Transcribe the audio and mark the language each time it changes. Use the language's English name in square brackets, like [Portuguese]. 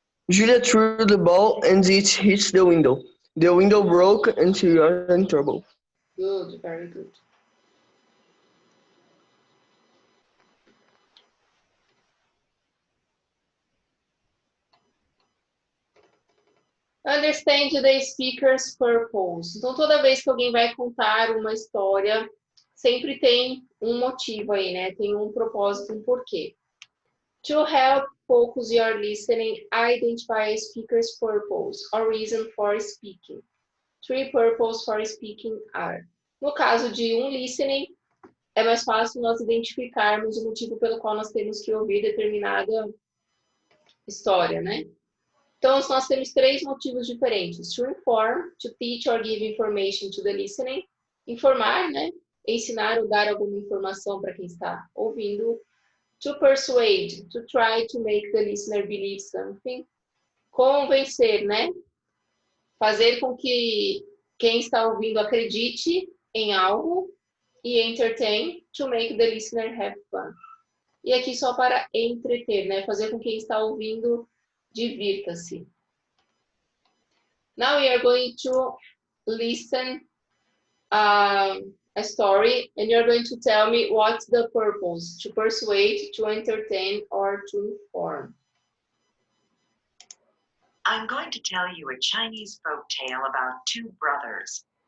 [English] Julia threw the ball and it hits the window. The window broke and she was in trouble. Good, very good. Understand the speaker's purpose. [Portuguese] Então, toda vez que alguém vai contar uma história, sempre tem um motivo aí, né? Tem um propósito, um porquê. [English] To help focus your listening, identify a speaker's purpose or reason for speaking. 3 purposes for speaking are. [Portuguese] No caso de um listening, é mais fácil nós identificarmos o motivo pelo qual nós temos que ouvir determinada história, né? Então, nós temos 3 motivos diferentes. [English] To inform, to teach or give information to the listening. [Portuguese] Informar, né? Ensinar ou dar alguma informação para quem está ouvindo. [English] To persuade, to try to make the listener believe something. [Portuguese] Convencer, né? Fazer com que quem está ouvindo acredite em algo. [English] E entertain, to make the listener have fun. [Portuguese] E aqui só para entreter, né? Fazer com que quem está ouvindo divirta-se. [English] Now we are going to listen a story and you're going to tell me what's the purpose, to persuade, to entertain, or to inform. I'm going to tell you a Chinese folk tale about 2 brothers.